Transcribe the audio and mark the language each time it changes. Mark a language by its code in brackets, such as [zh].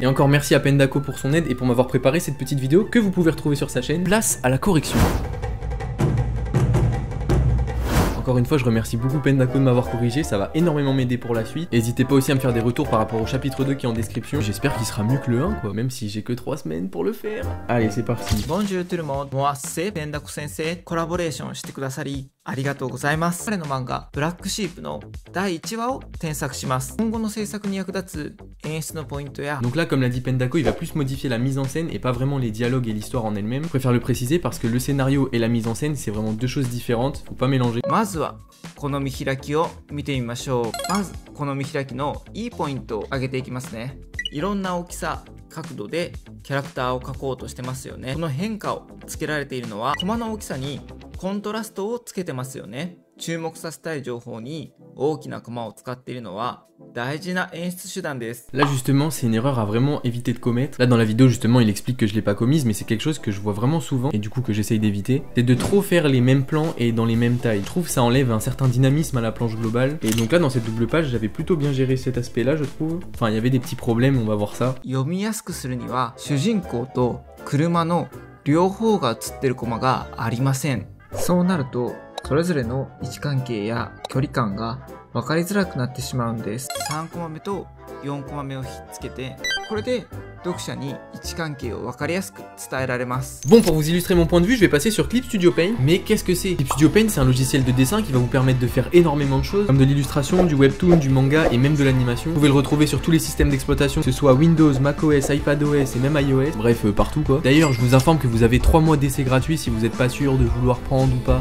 [fr] Et encore merci à Pendako pour son aide et pour m'avoir préparé cette petite vidéo que vous pouvez retrouver sur sa chaîne. Place à la correction. Encore une fois, je remercie beaucoup Pendako de m'avoir corrigé, ça va énormément m'aider pour la suite. N'hésitez pas aussi à me faire des retours par rapport au chapitre 2 qui est en description. J'espère qu'il sera mieux que le 1 quoi, même si j'ai que 3 semaines pour le faire. Allez, c'est parti. Bonjour tout le monde. [ja] もうせPendako 先生コラボレーションしてくださりありがとうございます。彼の漫画ブラックシープの第1話を添削します。今後の制作に役立つ演出のポイントや [fr] Donc là, comme l'a dit Pendako, il va plus modifier la mise en scène et pas vraiment les dialogues et l'histoire en elle-même. Je préfère le préciser parce que le scénario et la mise en scène, c'est vraiment deux choses différentes, faut pas mélanger. [ja] まずはこの見開きを見てみましょう。まずこの見開きのいいポイントを挙げていきますね。いろんな大きさ角度でキャラクターを描こうとしてますよね。この変化をつけられているのはコマの大きさにコントラストをつけてますよね。注目させたい情報に大きなコマを使っているのは大事な演出手段です。 [fr] Là justement, c'est une erreur à vraiment éviter de commettre. Là dans la vidéo justement, il explique que je l'ai pas commise, mais c'est quelque chose que je vois vraiment souvent et du coup que j'essaye d'éviter. C'est de trop faire les mêmes plans et dans les mêmes tailles. Je trouve que ça enlève un certain dynamisme à la planche globale. Et donc là dans cette double page, j'avais plutôt bien géré cet aspect là je trouve. Enfin il y avait des petits problèmes, on va voir ça. [ja] 読みやすくするには主人公と車の両方が写ってるコマがありません。そうなるとそれぞれの位置関係や距離感が分かりづらくなってしまうんです。 3コマ目と4コマ目をひっつけて、これで読者に位置関係を分かりやすく伝えられます。 [fr] Bon, pour vous illustrer mon point de vue, je vais passer sur Clip Studio Paint. Mais qu'est-ce que c'est? Clip Studio Paint, c'est un logiciel de dessin qui va vous permettre de faire énormément de choses, comme de l'illustration, du webtoon, du manga et même de l'animation. Vous pouvez le retrouver sur tous les systèmes d'exploitation, que ce soit Windows, macOS, iPadOS et même iOS. Bref, partout quoi. D'ailleurs, je vous informe que vous avez 3 mois d'essai gratuit si vous n'êtes pas sûr de vouloir prendre ou pas.